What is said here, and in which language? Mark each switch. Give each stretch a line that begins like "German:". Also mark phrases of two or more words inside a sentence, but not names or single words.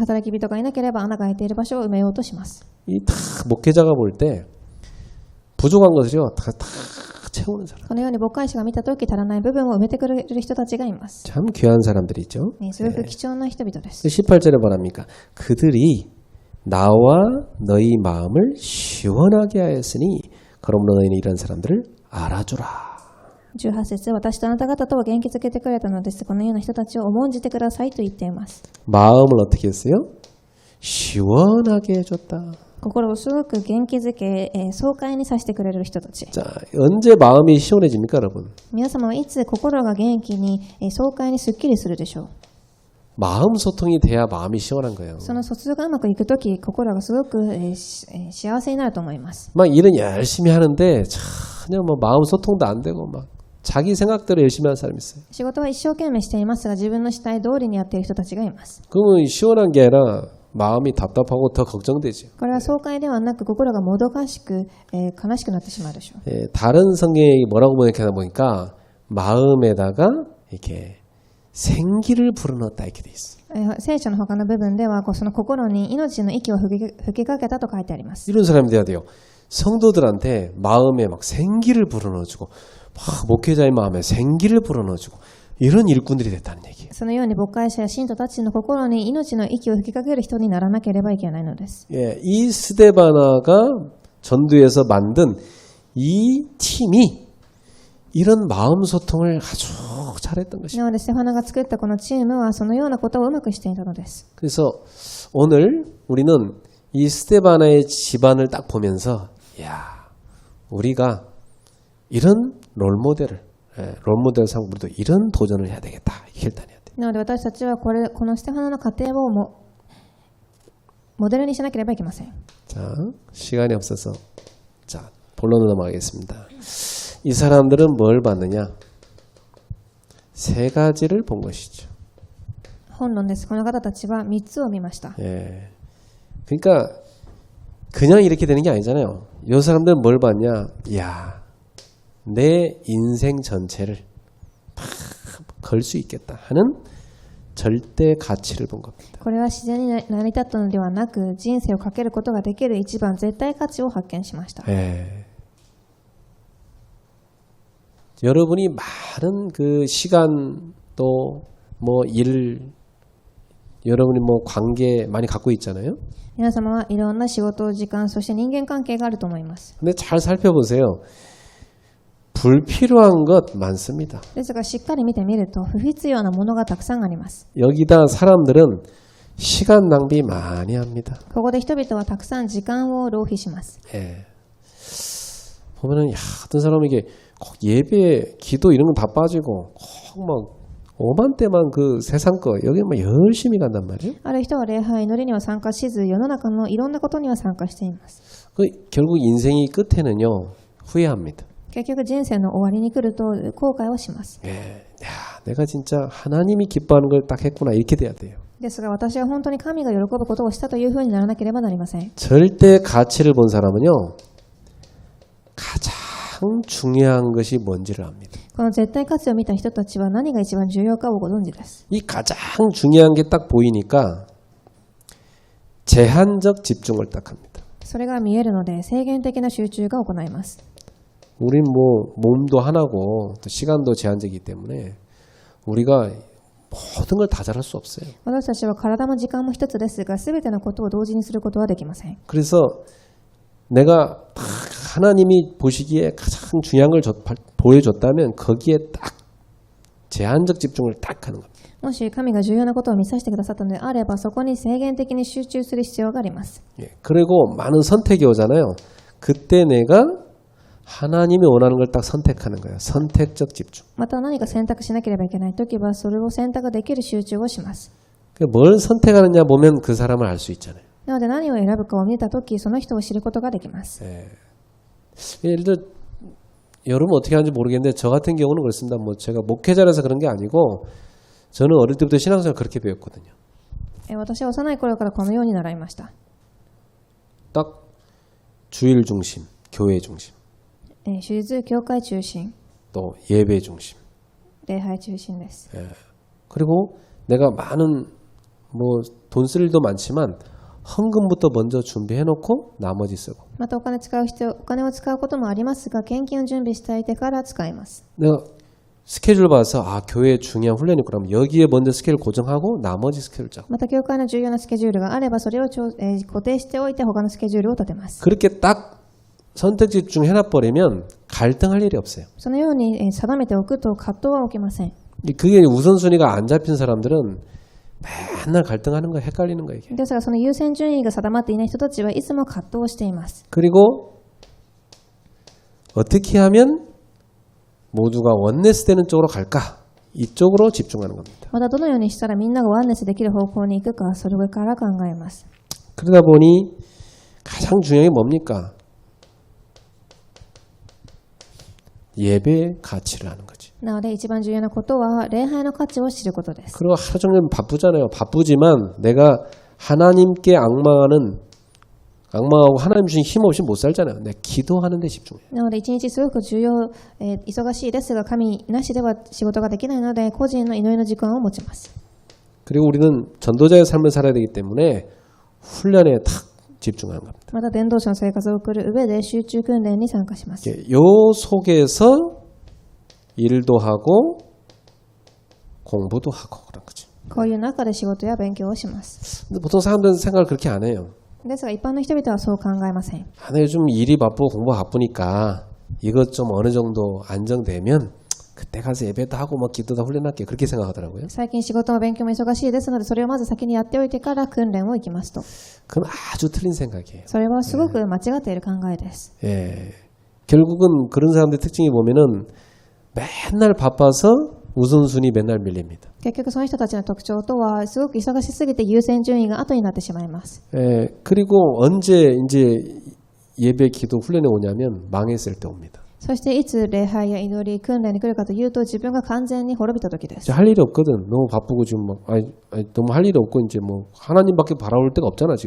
Japanese: 働き人がいなければ穴が開いている場所を埋めようとします。
Korean: 이 다 목회자가 볼 때 부족한 것을요 다 채우는 사람.
Japanese: このように牧会者が見たとき足らない部分を埋めてくれる人たちがいます。
Korean: 참 귀한 사람들이죠.
Japanese: すごく貴重な人々です。
Korean: 18절에 뭐랍니까? 그들이 나와 너희 마음을 시원하게 하였으니 그러므로 너희는 이런 사람들을 알아주라.
Japanese: 18 節、私とあなた方とは元気づけてくれたのです。このような人たちを重んじてくださいと言っています。
Korean: 마음을 어떻게 했어요? 시원하게 해줬다.
Japanese: 心をすごく元気づけ、爽快にさせてくれる人たち。
Korean: 자, 언제 마음이 시원해집니까, 여러분?
Japanese: 皆様はいつ心が元気に、爽快にすっきりするでしょう。
Korean: 마음 소통이 돼야 마음이 시원한 거예요.
Japanese: その疎通がうまくいくとき、心がすごく、幸せになると思います。
Korean: 막 일은 열심히 하는데 전혀 뭐 마음 소통도 안 되고 막 자기 생각대로 열심히 하는 사람이 있어요.
Japanese: 仕事は一生懸命していますが、自分のしたい通りにやっている人たちがいます。
Korean: 그러면 시원한 게 아니라 마음이 답답하고 더 걱정되죠.
Japanese: これは爽快ではなく、心がもどかしく、悲しくなってしまうでしょう。
Korean: 다른 성경이 뭐라고 보니까 마음에다가 이렇게 생기를 불어넣었다 이렇게 돼 있어.
Japanese: 聖書の他の部分ではその心に命の息を吹きかけたと書いてあります。
Korean: 이런 사람이 돼야 돼요. 성도들한테 마음에 막 생기를 불어넣어주고 막 목회자의 마음에 생기를 불어넣어주고 이런 일꾼들이 됐다는 얘기예요.
Japanese: そのように牧会者や信徒たちの心に命の息を吹きかける人にならなければいけないのです。
Korean: 예, 이 스데바나가 전도에서 만든 이 팀이 이런 마음 소통을 아주 잘했던 것입니다.
Japanese: なのでステファナが作ったこのチームはそのようなことをうまくしていたのです。
Korean: 그래서 오늘 우리는 이 스데바나의 집안을 딱 보면서 야, 우리가 이런 롤모델을 롤모델 삼고 우리도 이런 도전을 해야 되겠다. 결단해야 돼.
Japanese: なので私たちはこのステファナの家庭をモデルにしなければいけません。
Korean: 자, 시간이 없어서 자, 본론으로 넘어가겠습니다. 이 사람들은 뭘 봤느냐? 세 가지를 본 것이죠.
Japanese: 本論です。この方たちは3つを見ました。
Korean: 예. 그러니까 그냥 이렇게 되는 게 아니잖아요. 이 사람들은 뭘 봤냐? 야, 내 인생 전체를 다 걸 수 있겠다 하는 절대 가치를 본 겁니다.
Japanese: これは自然に成り立ったのではなく、人生をかけることができる一番絶対価値を発見しました。
Korean: 예. 여러분이 많은 그 시간 또 뭐 일, 여러분이 뭐 관계 많이 갖고 있잖아요.
Japanese: 皆様はいろんな仕事、時間、そして人間関係があると思います。
Korean: 근데 잘 살펴보세요. 불필요한 것 많습니다.
Japanese: ですがしっかり見てみると不必要なものがたくさんあります。
Korean: 여기다 사람들은 시간 낭비 많이 합니다.
Japanese: ここで人々はたくさん時間を浪費します。
Korean: 예. 보면은 야, 어떤 사람은 이게 꼭 예배, 기도 이런 건 다 빠지고 꼭 막 오만때만 그 세상 거 여기 막 열심히 간단 말이에요.
Japanese: ある人は礼拝、祈りには参加しず、世の中のいろんなことには参加しています。
Korean: 그 결국 인생이 끝에는요 후회합니다.
Japanese: 結局人生の終わりに来ると後悔をします。
Korean: 예, 야, 내가 진짜 하나님이 기뻐하는 걸 딱 했구나 이렇게 돼야 돼요.
Japanese: ですが私は本当に神が喜ぶことをしたというふうにならなければなりません。
Korean: 절대 가치를 본 사람은요 가장 중요한 것이 뭔지를 압니다.
Japanese: この絶対価値を見た人たちは何が一番重要かをご存知です。
Korean: 이 가장 중요한 게 딱 보이니까 제한적 집중을 딱 합니다.
Japanese: それが見えるので制限的な集中が行います。
Korean: 우린 뭐 몸도 하나고 또 시간도 제한적이기 때문에 우리가 모든 걸 다 잘할 수 없어요.
Japanese: 私たちは体も時間も一つですが、すべてのことを同時にすることはできません。
Korean: 그래서 내가 딱 하나님이 보시기에 가장 중요한 걸 보여줬다면 거기에 딱 제한적 집중을 딱 하는 겁니다.
Japanese: もし神が重要なことを見させてくださったのであれば、そこに制限的に集中する必要があります。
Korean: 예, 그리고 많은 선택이 오잖아요. 그때 내가 하나님이 원하는 걸 딱 선택하는 거예요. 선택적 집중.
Japanese: また何か選択しなければいけないときは、それを選択できる集中をします。
Korean: 뭘 선택하느냐 보면 그 사람을 알 수 있잖아요.
Japanese: なので何を選ぶかを見たとき、その人を知ることができます。
Korean: 예. 예를 들어 여러분 어떻게 하는지 모르겠는데 저 같은 경우는 그렇습니다. 뭐 제가 목회자라서 그런 게 아니고 저는 어릴 때부터 신앙생활 그렇게 배웠거든요.
Japanese: 私は幼い頃からこのように習いました。
Korean: 딱 주일 중심, 교회 중심,
Japanese: 手術、教会中心、
Korean: 또 예배 중심.
Japanese: 礼拝中心です。
Korean: 예. 그리고 내가 많은 뭐 돈 쓸 일도 많지만 헌금부터 먼저 준비해놓고 나머지 쓰고.
Japanese: またお金を使うこともありますが、献金を準備しておいてから使います。
Korean: 내가 스케줄 봐서 아 교회에 중요한 훈련이 있고 그러면 여기에 먼저 스케줄 고정하고 나머지 스케줄 짜고.
Japanese: また教会の重要なスケジュールがあれば、それを固定しておいて他のスケジュールを立てます。
Korean: 그렇게 딱 선택 집중 해놔버리면 갈등할 일이 없어요.
Japanese: そのように定めておくと葛藤は起きません。
Korean: 그게 우선순위가 안 잡힌 사람들은 맨날 갈등하는 거 헷갈리는 거예요. 이게.
Japanese: ですがその優先順位が定まっていない人たちはいつも葛藤をしています。
Korean: 그리고 어떻게 하면 모두가 원네스 되는 쪽으로 갈까? 이쪽으로 집중하는 겁니다.
Japanese: またどのようにしたらみんながワンネスできる方向に行くか、それから考えます。
Korean: 그러다 보니 가장 중요한 게 뭡니까? 예배의 가치를 아는 거지.
Japanese: なので一番重要なことは礼拝の価値を知ることです。
Korean: 그리고 하루 종일 바쁘잖아요. 바쁘지만 내가 하나님께 악망하고 하나님 주신 힘 없이 못 살잖아요. 내가 기도하는 데 집중해요.
Japanese: なので一日すごく忙しいですが、神なしでは仕事ができないので、個人の祈りの時間を持ちます。
Korean: 그리고 우리는 전도자의 삶을 살아야 되기 때문에 훈련에 탁 집중하는 겁니다.
Japanese: また伝道者の生活を送る上で集中訓練に参加します。
Korean: 요 속에서 일도 하고 공부도 하고 그런 거죠.
Japanese: こういう中で仕事や勉強をします。
Korean: 근데 보통 사람들은 생각을 그렇게 안 해요.
Japanese: ですが一般の人々はそう考えません。
Korean: 아, 내 요즘 일이 바쁘고 공부가 바쁘니까 이것 좀 어느 정도 안정되면 그때 가서 예배도 하고 뭐 기도도 훈련할게 그렇게 생각하더라고요.
Japanese: 最近仕事も勉強も忙しいですので、それをまず先にやっておいてから訓練を行きますと。
Korean: 그건 아주 틀린 생각이에요.
Japanese: それはすごく間違っている考えです。
Korean: 예. 결국은 그런 사람들의 특징이 보면은 맨날 바빠서 우선순위 맨날 밀립니다.
Japanese: 結局その人たちの特徴とは、すごく忙しすぎて優先順位が後になってしまいます。
Korean: 예. 그리고 언제 이제 예배 기도 훈련에 오냐면 망했을 때 옵니다.
Japanese: そしていつ礼拝や祈り、訓練に来るかというと、自分が完全に滅びた時です。
Korean: 할 일이 없거든. 너무 바쁘고 지금 막 너무 할 일이 없고 이제 뭐 하나님밖에 바라볼 데가 없잖아 지금.